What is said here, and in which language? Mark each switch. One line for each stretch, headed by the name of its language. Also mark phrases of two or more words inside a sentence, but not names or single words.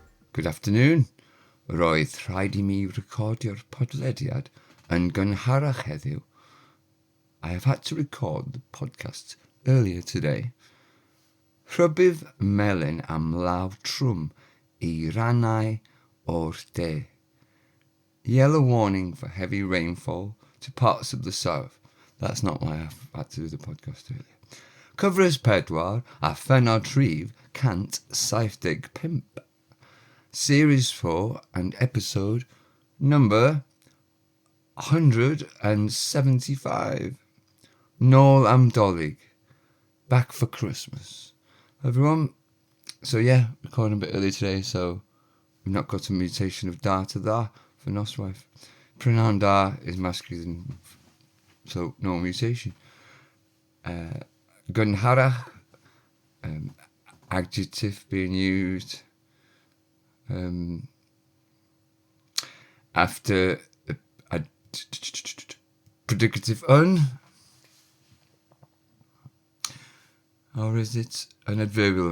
English: Good afternoon.
Welsh: Roedd rhaid I mi recordio'r podlediad yn gynharach heddiw.
English: I have had to record the podcast earlier today.
Welsh: Rhybudd melyn am trwm I rannau o'r de.
English: Yellow warning for heavy rainfall to parts of the south. That's not why I've had to do the podcast earlier.
Welsh: Cyfres 4 a phenod rhif cant 75.
English: Series 4 and episode number 175.
Welsh: Nôl Am Dolig.
English: Back for Christmas. Everyone. So yeah, recording a bit early today, so we've not got a mutation of da to da for noswaith.
Welsh: Prynhawn da
English: is masculine, so no mutation. Gynharach, adjective being used after a predicative or is it an adverbial?